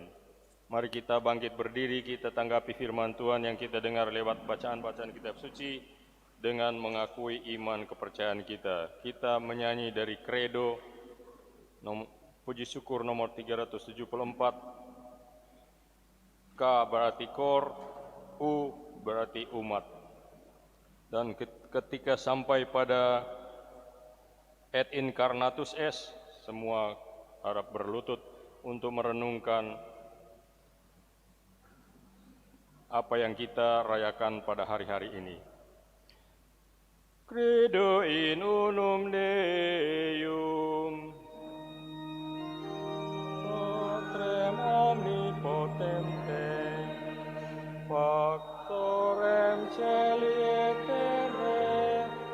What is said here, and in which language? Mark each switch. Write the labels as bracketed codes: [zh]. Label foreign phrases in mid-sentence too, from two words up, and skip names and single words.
[id] Mari kita bangkit berdiri, kita tanggapi firman Tuhan yang kita dengar lewat bacaan-bacaan kitab suci dengan mengakui iman kepercayaan kita. Kita menyanyi dari Credo, puji syukur nomor 374. K berarti kor, U berarti umat. Dan ketika sampai pada [la] et incarnatus es, [id] semua harap berlutut untuk merenungkan apa yang kita rayakan pada hari-hari ini. [la] Credo in unum Deum, Patrem omnipotente, Factorem Caeli et terrae,